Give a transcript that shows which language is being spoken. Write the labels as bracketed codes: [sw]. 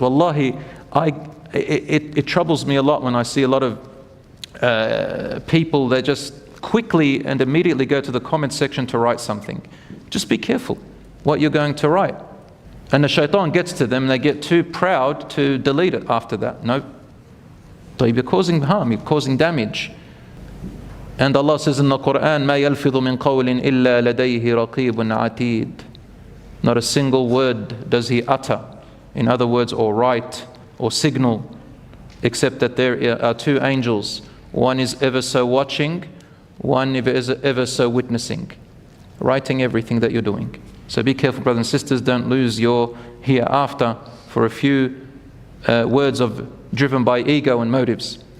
[en] Wallahi, it troubles me a lot when I see a lot of people that just quickly and immediately go to the comment section to write something. Just be careful what you're going to write. And the shaitan gets to them, they get too proud to delete it after that. No. You're causing harm, you're causing damage. And Allah says in the Quran, [ar] مَا يَلْفِظُ مِنْ قَوْلٍ إِلَّا لَدَيْهِ رَقِيبٌ عَتِيدٌ. [en] Not a single word does he utter, in other words, or write, or signal, except that there are two angels. One is ever so watching, one is ever so witnessing, writing everything that you're doing. So be careful, brothers and sisters, don't lose your hereafter for a few words driven by ego and motives.